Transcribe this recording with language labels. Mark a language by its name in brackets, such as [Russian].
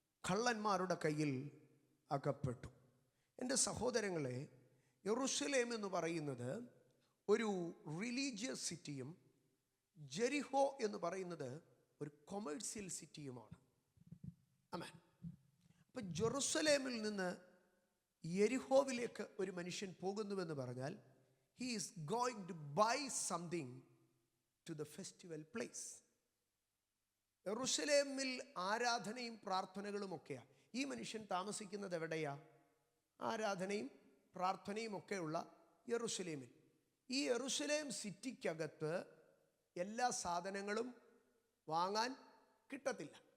[Malayalam] കള്ളന്മാരുടെ കയ്യിൽ അകപ്പെട്ടു. എൻ്റെ സഹോദരങ്ങളെ, യെരൂശലേം എന്ന് പറയുന്നത് ഒരു റിലീജിയസ് സിറ്റിയും ജെറിഹോ എന്ന് പറയുന്നത് ഒരു കൊമേഴ്സ്യൽ സിറ്റിയുമാണ്. [English] ആമേൻ. [Malayalam] അപ്പം ജെറുസലേമിൽ നിന്ന് യെരിഹോവിലേക്ക് ഒരു മനുഷ്യൻ പോകുന്നുവെന്ന് പറഞ്ഞാൽ [English] he is going to buy something to the festival place. [Malayalam] യെരൂശലേമിൽ ആരാധനയും പ്രാർത്ഥനകളും ഒക്കെയാണ്. ഈ മനുഷ്യൻ താമസിക്കുന്നത് എവിടെയാ? ആരാധനയും പ്രാർത്ഥനയും ഒക്കെയുള്ള യെരൂശലേമിൽ. ഈ യെരൂശലേം സിറ്റിക്കകത്ത് എല്ലാ സാധനങ്ങളും വാങ്ങാൻ കിട്ടത്തില്ല.